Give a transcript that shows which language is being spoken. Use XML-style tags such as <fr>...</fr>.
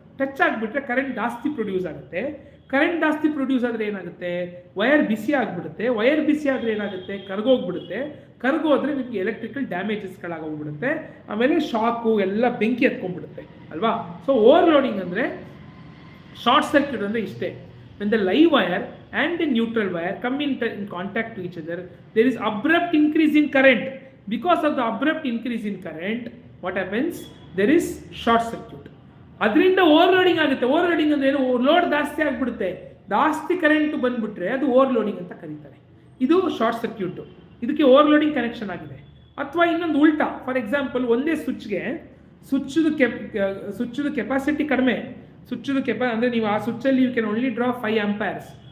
<kn>Touch ಆಗಿಬಿಟ್ರೆ current ಜಾಸ್ತಿ produce ಆಗುತ್ತೆ. ಕರೆಂಟ್ ಜಾಸ್ತಿ ಪ್ರೊಡ್ಯೂಸ್ ಆದರೆ ಏನಾಗುತ್ತೆ, ವೈರ್ ಬಿಸಿ ಆಗಿಬಿಡುತ್ತೆ. ವೈರ್ ಬಿಸಿ ಆದರೆ ಏನಾಗುತ್ತೆ, ಕರ್ಗೋಗ್ಬಿಡುತ್ತೆ. ಕರ್ಗೋದ್ರೆ ನಿಮಗೆ ಎಲೆಕ್ಟ್ರಿಕಲ್ ಡ್ಯಾಮೇಜಸ್ಗಳಾಗೋಗ್ಬಿಡುತ್ತೆ. ಆಮೇಲೆ ಶಾಕು ಎಲ್ಲ ಬೆಂಕಿ ಹತ್ಕೊಂಡ್ಬಿಡುತ್ತೆ ಅಲ್ವಾ. ಸೊ ಓವರ್ಲೋಡಿಂಗ್ ಅಂದರೆ, ಶಾರ್ಟ್ ಸರ್ಕ್ಯೂಟ್ ಅಂದರೆ ಇಷ್ಟೇ.</kn> <en>When the live wire and the neutral wire come in contact to each other, there is abrupt increase in current. Because of the abrupt increase in current, what happens? There is short circuit.</en> <kn>ಅದರಿಂದ overloading ಆಗುತ್ತೆ. Overloading ಅಂದ್ರೆ ಏನು, load ಜಾಸ್ತಿ ಆಗಿಬಿಡುತ್ತೆ, ಜಾಸ್ತಿ current ಬಂದ್ಬಿಟ್ರೆ ಅದು overloading ಅಂತ ಕರೀತಾರೆ. ಇದು ಶಾರ್ಟ್ ಸರ್ಕ್ಯೂಟು, ಇದಕ್ಕೆ ಓವರ್ಲೋಡಿಂಗ್ ಕನೆಕ್ಷನ್ ಆಗಿದೆ. ಅಥವಾ ಇನ್ನೊಂದು ಉಲ್ಟಾ,</kn> <en>for example,</en> <kn>ಒಂದೇ ಸ್ವಿಚ್ದು ಕೆಪಾಸಿಟಿ ಕಡಿಮೆ, ಅಂದರೆ ನೀವು ಆ ಸ್ವಿಚ್ಚಲ್ಲಿ</kn> <en>You can only draw 5 amperes.</en>